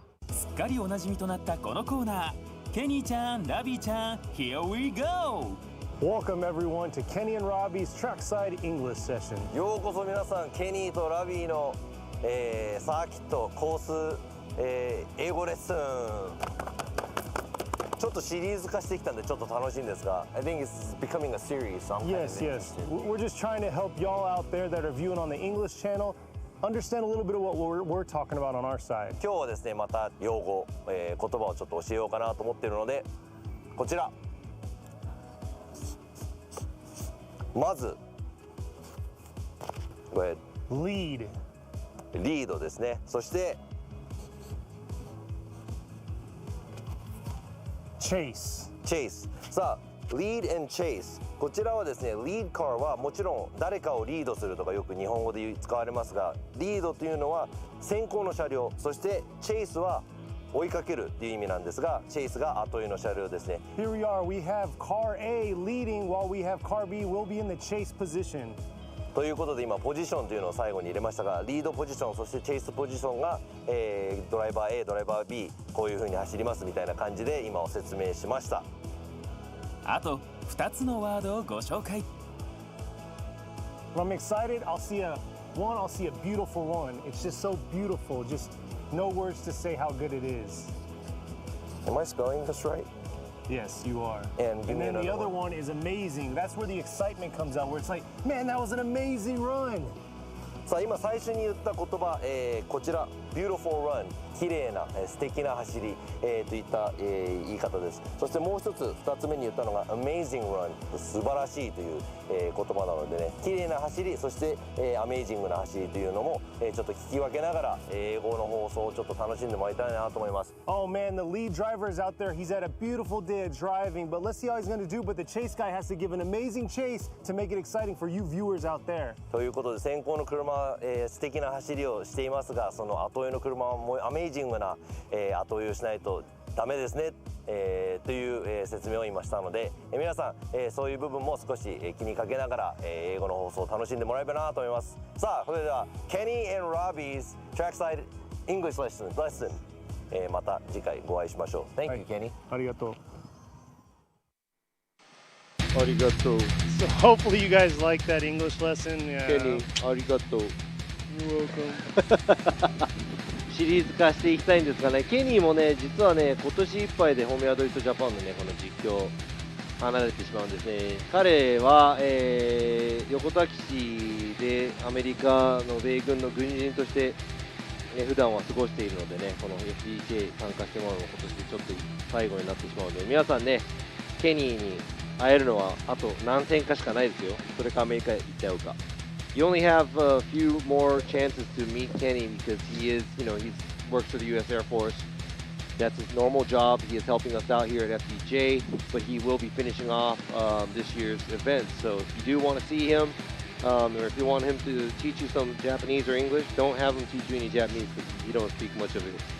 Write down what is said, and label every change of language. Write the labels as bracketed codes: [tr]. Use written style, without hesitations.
[ja] すっかりおなじみとなったこのコーナー、ケニーちゃん、ラビーちゃん、 [en] Here we go! Welcome everyone to Kenny and Robbie's Trackside English Session. [ja] ようこそ皆さん、ケニーとラビーの、サーキットコース、英語レッスン。ちょっとシリーズ化してきたんでちょっと楽しいんですが、 [en] I think it's becoming a series. So I'm kind of Yes. interested. We're just trying to help y'all out there that are viewing on the English channel understand a little bit of what we're talking about on our side. [ja] 今日はですね、また用語、言葉をちょっと教えようかなと思っているので、こちら。まず、これ [en] Lead. [ja] リードですね。そして [en] Chase. [ja] チェイス。さあ、 [en] lead and chase。 [ja] こちらはですね、lead car はもちろん誰かをリードするとかよく日本語で使われますが、リードというのは先行の車両、そしてチェイスは追いかけるっていう意味なんですが、チェイスが後追いの車両ですね。 [en] Here we are. We have car A leading while we have car B will be in the chase position. [ja] ということで今ポジションというのを最後に入れましたが、リードポジション、そしてチェイスポジションが、ドライバー A、ドライバー B、こういう風に走りますみたいな感じで今を説明しました。あと2つのワードをご紹介。 [en] I'm excited. I'll see a beautiful one. It's just so beautiful. Just no words to say how good it is. Am I spelling this right? Yes, you are. And give me then the another other one is amazing. That's where the excitement comes out, where it's like, man, that was an amazing run. [ja] さあ今最初に言った言葉、こちら Beautiful Run、綺麗な、素敵な走り、といった、言い方です。そしてもう一つ2つ目に言ったのが Amazing Run、素晴らしいという、言葉なのでね、綺麗な走り、そして、Amazing な走りというのも、ちょっと聞き分けながら、英語の放送をちょっと楽しんでもらいたいなと思います。 [en] Oh man, the lead driver is out there. He's had a beautiful day of driving, but let's see how he's going to do. But the chase guy has to give an amazing chase to make it exciting for you viewers out there. [ja] ということで先行の車は、素敵な走りをしていますが、その後追いの車はもうアメイジングな、後追いをしないとダメですね、という、説明を今したので、皆さん、そういう部分も少し、気にかけながら、英語の放送を楽しんでもらえればなと思います。さあそれでは Kenny and Robbie's Trackside English Lesson、また次回ご会いしましょう。 [en] Thank you, Kenny。 [ja] ありがとう。ありがとう。 [en] So hopefully you guys like that English lesson. Yeah. [ja] ケニー、ありがとう。 [en] You're welcome. [ja] シリーズ化していきたいんですがね、ケニーもね、実はね、今年いっぱいでフォーミュラドリフトジャパンのね、この実況、離れてしまうんですね。彼は、横田基地でアメリカの米軍の軍人として、普段は過ごしているのでね、この FDJ 参加してもらうのも今年でちょっと最後になってしまうので、皆さんね、ケニーに会えるのはあと何戦かしかないですよ。それかアメリカへ行っちゃうか。 [en] You only have a few more chances to meet Kenny because he is, he works for the U.S. Air Force. That's his normal job. He is helping us out here at FDJ, but he will be finishing off this year's event. So if you do want to see him, or if you want him to teach you some Japanese or English, don't have him teach you any Japanese because you don't speak much of it.